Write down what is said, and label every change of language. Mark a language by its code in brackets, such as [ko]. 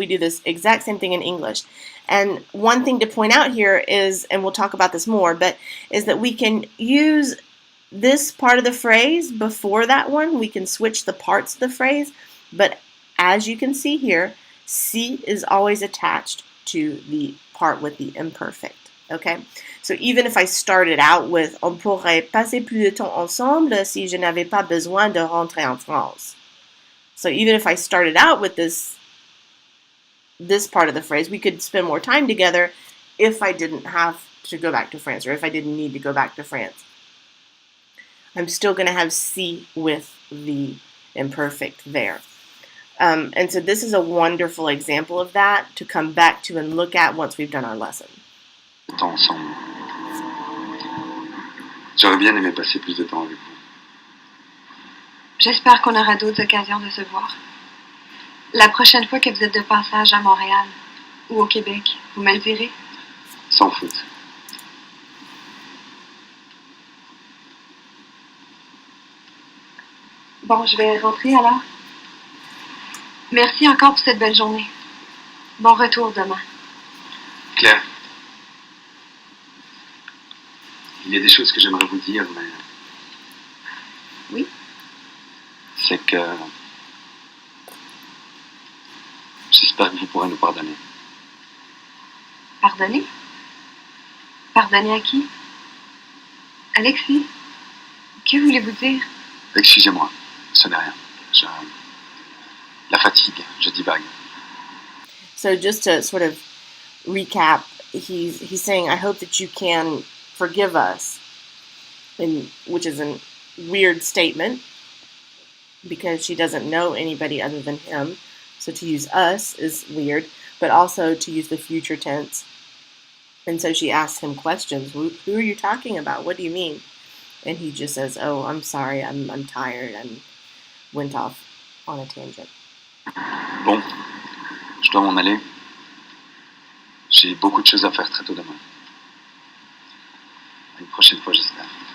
[en] We do this exact same thing in English. And one thing to point out here is, and we'll talk about this more, but is that we can use this part of the phrase before that one. We can switch the parts of the phrase, but as you can see here, si is always attached to the part with the imperfect. Okay, so even if I started out with [fr] on pourrait passer plus de temps ensemble si je n'avais pas besoin de rentrer en France. [en] So even if I started out with this part of the phrase, we could spend more time together if I didn't have to go back to France, or if I didn't need to go back to France. I'm still going to have si with the imperfect there. And so this is a wonderful example of that to come back to and look at once we've done our lesson. [fr] Temps ensemble. J'aurais bien aimé passer plus de temps avec vous. J'espère qu'on aura d'autres occasions de se voir. La prochaine fois que vous êtes de passage à Montréal ou au Québec, vous me le direz? Sans faute. Bon, je vais rentrer alors. Merci encore pour cette belle journée. Bon retour demain. Claire, il y a des choses que j'aimerais vous dire, mais... Oui? C'est que... J'espère que vous pourrez nous pardonner. Pardonner? Pardonner à qui? Alexis? Que voulez-vous dire? Excusez-moi, ce n'est rien. La fatigue, je divague. [en] So just to sort of recap, he's saying, I hope that you can forgive us, which is a weird statement because she doesn't know anybody other than him. So to use us is weird, but also to use the future tense. And so she asks him questions. Who are you talking about? What do you mean? And he just says, oh, I'm sorry, I'm tired, and went off on a tangent. [fr] Bon, je dois m'en aller. J'ai beaucoup de choses à faire très tôt demain. À une prochaine fois, j'espère.